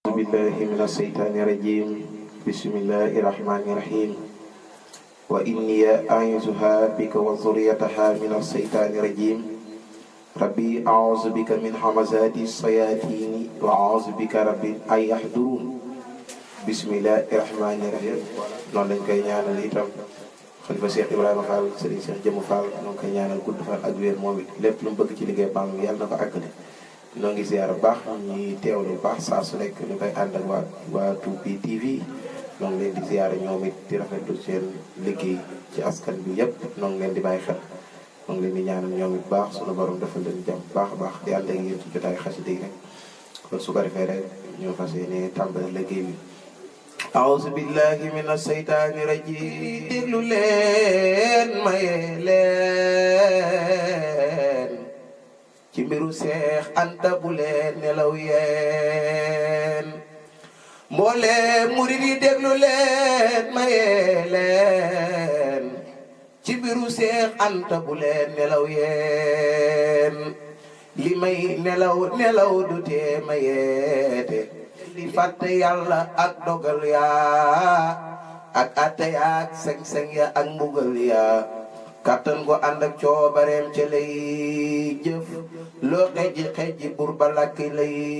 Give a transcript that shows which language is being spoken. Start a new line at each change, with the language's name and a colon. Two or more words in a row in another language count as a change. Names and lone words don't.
Arabic: بالله من الشيطان الرجيم بسم الله الرحمن الرحيم وإني أعيذها بك وذريتها من الشيطان الرجيم ربي أعوذ بك من همزات الشياطين وأعوذ بك ربي أن يحضرون بسم الله الرحمن الرحيم
Wolof: noonu lañ koy ñaanal itam xalifa Cheikh Ibrahima Fall Serigne Cheikh Jëmu Fall ñoo ngi koy ñaanal gudd fan ak wér moom it lépp lu mu bëgg ci liggéey baam yàlla na ko àggale ñoo ngi ziar bu baax ñi teewlu bu baax saa su nekk ñu koy ànd ak waa Toubi TV ñoo ngi leen di ziar ñoom it di rafetlu seen liggéey ci askan bi yëpp ñoo ngi leen di bàyyi xel ñoo ngi leen di ñaanal ñoom it baax sunu borom defal leen jàmm baax a baax di ànd ak yéen ci jotaay xasida yi rek kon su ko defee rek ñoo fas yéene tàmbali liggéey bi
Arabic: أعوذ بالله من الشيطان الرجيم
Wolof: déglu leen maye leen ci mbiru Seex Anta bu leen nelaw yeen mbooleem murid yi déglu leen maye leen ci mbiru Seex Anta bu leen nelaw yeen li may nelaw du tee mayeete di fàtte yàlla ak dogal yaa ak atte yaa ak seng-seng ya ak mbugal ya kàttan ko ànd ak coobareem ca lay jëf loo xeji bur ba lakk lay